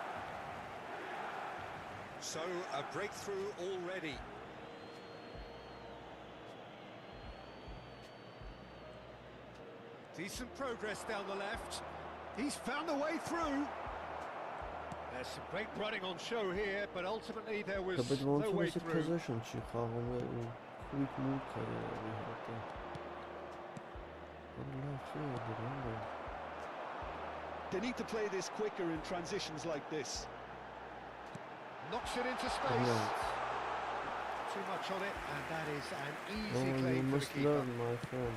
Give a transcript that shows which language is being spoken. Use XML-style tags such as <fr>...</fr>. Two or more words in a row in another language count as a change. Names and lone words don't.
<en>So, a breakthrough already. Decent progress down the left. He's found a way through. There's some great running on show here, but ultimately there was But no way</en> <hy>ոնց</hy> <en>through.</en> <hy>possession չի խաղում է</hy> <en>quick move</en> <hy>կարելի հատը</hy> <en>They need to play this quicker in transitions like this. Knocks it into space. Too much on it, and that is an easy you claim for the must keeper. learn, my friend.</en>